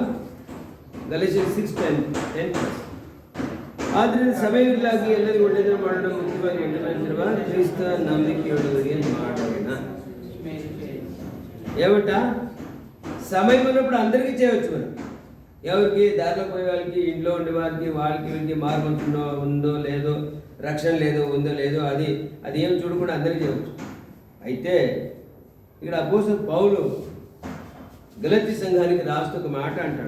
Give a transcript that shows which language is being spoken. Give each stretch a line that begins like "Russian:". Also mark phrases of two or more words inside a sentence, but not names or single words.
Kannada: ಗಲಾಟಿಯರ್ 6:10. ಆದ್ದರಿಂದ ಸಭೆಯಲ್ಲಾಗಿ ಎಲ್ಲರಿಗೂ ಒಳ್ಳೆಯದನ್ನು ಮಾಡಲು ಮುಖ್ಯವಾಗಿ ಎಂಟು ಕ್ರಿಸ್ತ ನಂಬಿಕೆಯುಳ್ಳವರಿಗೆ ಮಾಡೋಣ.
Telugu: ఏమంట? సమయం ఉన్నప్పుడు అందరికీ చేయవచ్చు. మనం ఎవరికి దారిలో పోయే వాళ్ళకి, ఇంట్లో ఉండే వారికి, వీళ్ళకి మార్గం ఉందో లేదో, రక్షణ లేదో ఉందో లేదో అది ఏం చూడకుండా అందరికీ చేయవచ్చు. అయితే ఇక్కడ అపోస్తలుడు పౌలు గలతీ సంఘానికి రాస్తూ ఒక మాట అంటాడు.